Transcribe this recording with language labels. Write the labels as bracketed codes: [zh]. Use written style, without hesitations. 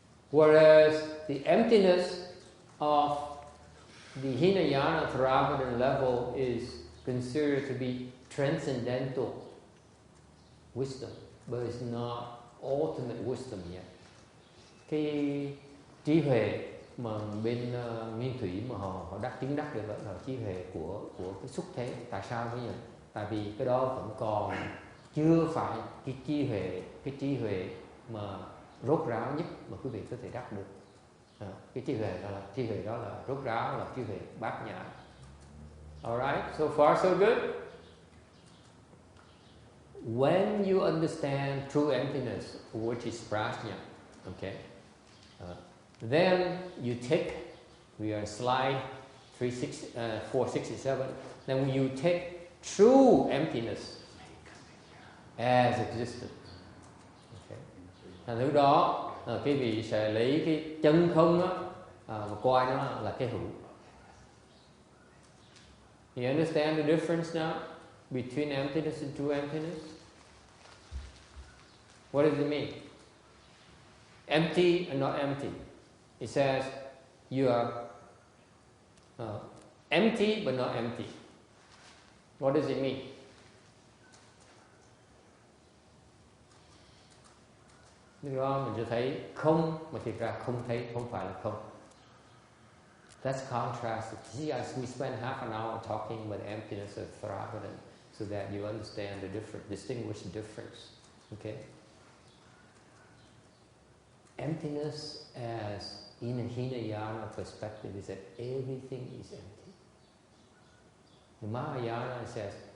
[en] Whereas the emptiness of the Hinayana Theravada level is considered to be transcendental wisdom, but it's not ultimate wisdom yet. [vi] Cái trí huệ mà bên Nguyên Thủy mà họ chứng đắc được là trí huệ của cái xúc thế. Tại sao thế nhỉ? Tại vì cái đó vẫn còn chưa phải cái trí huệ mà rốt ráo nhất mà quý vị có thể đắc được. Cái trí huệ đó là rốt ráo, là trí huệ bát nhã. [en] Alright, so far so good. When you understand true emptiness, which is prajna, okay, then you take, we are slide 467, then you take true emptiness as existence. [vi] Okay. Lúc đó quý vị sẽ lấy cái chân không á, mà coi nó là cái hữu. [en] You understand the difference now between emptiness and true emptiness? What does it mean? Empty and not empty. It says you are empty but not empty. What does it mean? [vi] Lúc đó mình sẽ thấy không mà thiệt ra không thấy, không phải là không. [en] That's contrasted. See, as we spend half an hour talking about the emptiness of Theravada, so that you understand the distinguish the difference. Okay? Emptiness as in a Hinayana perspective is that everything is empty. The Mahayana says